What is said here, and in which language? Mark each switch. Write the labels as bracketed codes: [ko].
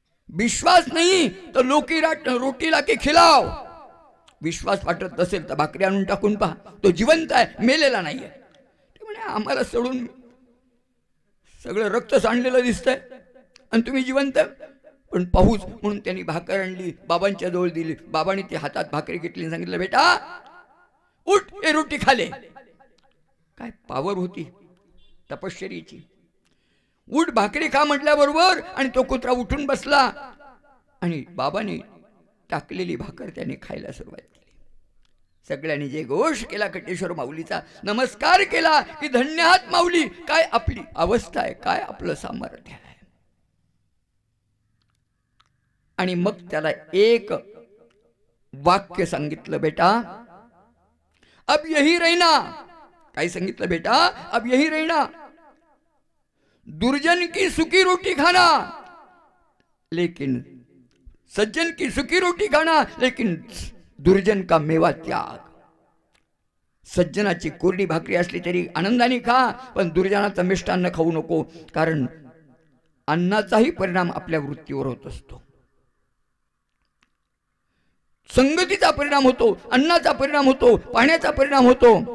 [hi] विश्वास नहीं तो रोटी ला के खिलाओ, [mr] विश्वास वाटत नसेल तर भाकरी आणून टाकून पहा, तो जिवंत आहे, मेलेला नाहीये. ते म्हणे आम्हाला सोडून सगळं रक्त सांडलेलं दिसतंय आणि तुम्ही जिवंत. पण पाहूच म्हणून त्यांनी भाकर आणली, बाबांच्या जवळ दिली. बाबांनी ती हातात भाकरी घेतली आणि सांगितलं, [hi] बेटा उठ, हे रोटी खाले. [mr] काय पावर होती तपश्चर्येची. उठ भाकरी खा म्हटल्याबरोबर आणि तो कुत्रा उठून बसला आणि बाबांनी टाकलेली भाकर त्याने खायला सुरुवात केली. सगळ्यांनी जे घोष केला कटेश्वर माऊलीचा, नमस्कार केला की धन्यहात माऊली, काय आपली अवस्था आहे, काय आपलं सामर्थ्य आहे. आणि मग त्याला एक वाक्य सांगितलं, [hi] बेटा अब यही रहना. [mr] काय सांगितलं, [hi] बेटा अब यही रहना, दुर्जन की सुखी रोटी खाना लेकिन सज्जन की सुखी रोटी खाना लेकिन दुर्जन का मेवा त्याग. [mr] सज्जनाची कोरडी भाकरी असली तरी आनंदाने खा, पण दुर्जनाचं मिष्टान्न खाऊ नको, कारण अन्नाचाही परिणाम आपल्या वृत्तीवर होत असतो. संगतीचा परिणाम होतो, अन्नाचा परिणाम होतो, पाण्याचा परिणाम होतो.